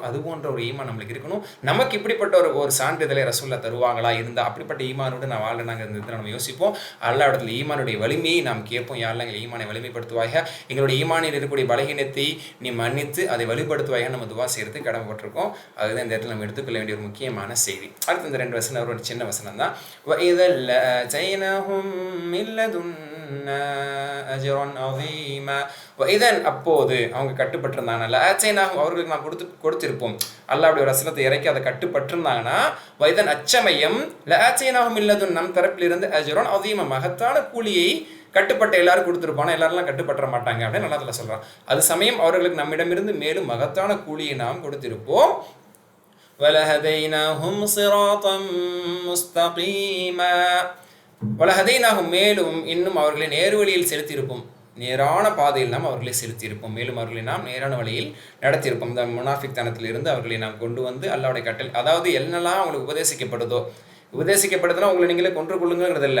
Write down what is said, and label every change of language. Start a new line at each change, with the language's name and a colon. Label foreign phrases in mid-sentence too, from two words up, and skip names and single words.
Tamil: அது போன்ற ஒரு ஈமான் நம்மளுக்கு இருக்கணும். நமக்கு இப்படிப்பட்ட ஒரு சான்றிதழை ரசூலுல்லாஹ் தருவாங்களா, இருந்தால் அப்படிப்பட்ட ஈமானோடு நான் வாழ்றேனாங்க இருந்தது நம்ம யோசிப்போம். அல்லாஹ் இடத்துல ஈமானுடைய வலிமையை நாம் கேட்போம். யாரெல்லாம் எங்கள் ஈமானை வலிமைப்படுத்துவாயாக, எங்களுடைய ஈமானில் இருக்கக்கூடிய பலகீனத்தை நீ மன்னித்து அதை வழிபடுத்துவாயாக நம்ம துவா செய்யறதுக்கு கடமைப்பட்டிருக்கோம். அதுதான் இந்த இடத்துல நம்ம எடுத்துக்கொள்ள வேண்டிய ஒரு முக்கியமான செய்தி. அடுத்து இந்த 2 வசனம் ஒரு சின்ன வசனம் தான்.
Arabic: وَإِذًا لَآتَيْنَاهُم مِّن لَّدُنَّا أَجْرًا عَظِيمًا.
Tamil: وَإِذًا அப்போது அவங்க கட்டுப்பட்டிருந்தாங்கன்னா, லஆத்தைனாஹும் அவர்களுக்கு நான் கொடுத்திருப்போம். அல்லாஹ் அப்படி ஒரு வசனத்தை இறக்கி அதை கட்டுப்பட்டிருந்தாங்கன்னா, وَإِذًا அச்சமயம்
Arabic: لآتيناهم من لدن
Tamil: நம் தரப்பிலிருந்து
Arabic: أجرا عظيما
Tamil: மகத்தான கூலியை கட்டுப்பட்ட எல்லாரும் கொடுத்துருப்பானா, எல்லாரெல்லாம் கட்டுப்பற்ற மாட்டாங்க அப்படின்னு அல்லாஹ் தஆலா சொல்றான். அது சமயம் அவர்களுக்கு நம்மிடமிருந்து மேலும் மகத்தான கூலியை நாம் கொடுத்திருப்போம்.
Arabic: وَلَهَدَيْنَاهُمْ صِرَاطًا مُسْتَقِيمًا.
Tamil: வலஹதைனாகும் மேலும் இன்னும் அவர்களை நேர்வழியில் செலுத்தியிருப்போம். நேரான பாதையில் நாம் அவர்களை செலுத்தியிருப்போம். மேலும் அவர்களை நாம் நேரான வழியில் நடத்தியிருப்போம். இந்த முனாஃபிக் தனத்திலிருந்து அவர்களை நாம் கொண்டு வந்து அல்லாஹ்வுடைய கட்டளை, அதாவது என்னெல்லாம் அவங்களுக்கு உபதேசிக்கப்படுதுன்னா உங்களை நீங்களே கொன்று கொள்ளுங்கிறது இல்லை.